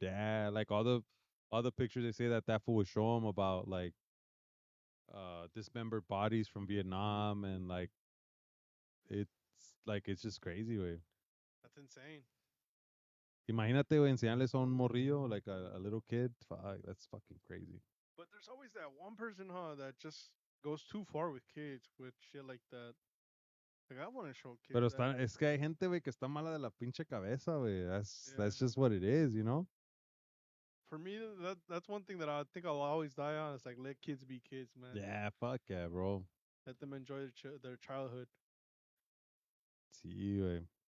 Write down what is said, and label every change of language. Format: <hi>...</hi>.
<en>Yeah, like, all the pictures they say that fool would show him about, like, dismembered bodies from Vietnam and, it's, it's just crazy, way. That's insane.</en> <es>Imagínate, güey, enseñarles a un morrillo,</es> <en>like a little kid. Fuck, that's fucking crazy. But there's always that one person, huh, that just goes too far with kids with shit like that. Like I want to show kids</en> <es>Pero</es> <en>that.</en> <es>es que hay gente, güey, que está mala de la pinche cabeza, güey.</es> <en>That's Yeah. just what it is, you know? For me, that's one thing that I think I'll always die on. Is like let kids be kids, man. Yeah, fuck yeah, bro. Let them enjoy their childhood.</en> <es>Sí, güey.</es>